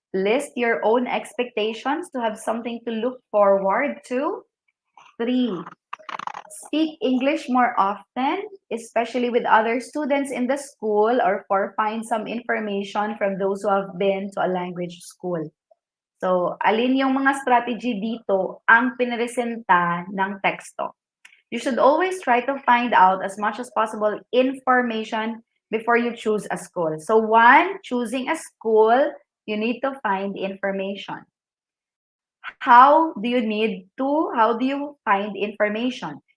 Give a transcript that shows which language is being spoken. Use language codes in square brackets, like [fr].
[en] List your own expectations to have something to look forward to. 3. Speak English more often, especially with other students in the school, or find some information from those who have been to a language school. [tl] So, alin yung mga strategy dito ang pinresenta ng teksto? [en] You should always try to find out as much as possible information before you choose a school. So 1, choosing a school, you need to find information. How do you find information?